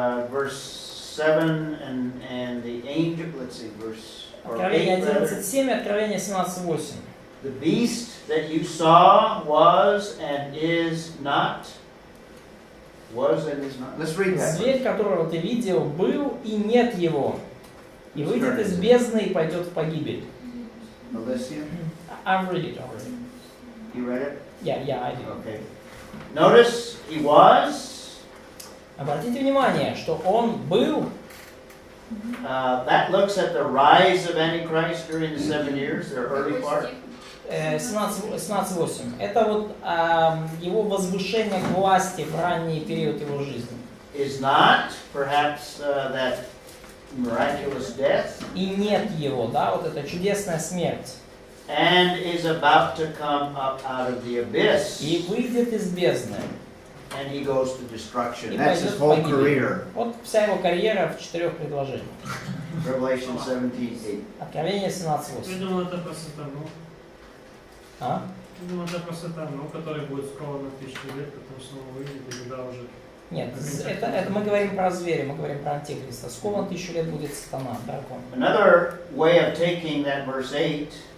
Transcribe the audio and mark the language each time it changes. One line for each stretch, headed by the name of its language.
English: Verse 7 and the angel, let's see, verse
Russian: Откровение
English: 8 rather.
Russian: 11:7 и Откровение 17:8.
English: The beast that you saw was and is not. Was and is not. Let's read that.
Russian: Зверь, которого ты видел, был и нет его. И выйдет из бездны и пойдет в погибель.
English: Alicia, I've read it already. you read it? Yeah, I did. Okay. Notice he was.
Russian: Обратите внимание, что он был.
English: That looks at the rise of Antichrist during the 7 years, their early part.
Russian: 17:8. Это вот его возвышение к власти в ранний период его жизни.
English: Is not perhaps that miraculous death.
Russian: И нет его, да, вот эта чудесная смерть.
English: And is about to come up out of the abyss.
Russian: И выйдет из бездны.
English: And he goes to destruction.
Russian: И
English: That's his whole career.
Russian: Вот вся его карьера в 4 предложениях.
English: Revelation 17:8.
Russian: Откровение 17:8. Я думал, это просто Сатану. А? Я думал, это просто Сатану, который будет скован на 1000 лет, потом снова выйдет, и тогда уже... Нет, это мы говорим про зверя, мы говорим про антихриста. Скован 1000 лет будет сатана, дракон.
English: Another way of taking that verse 8.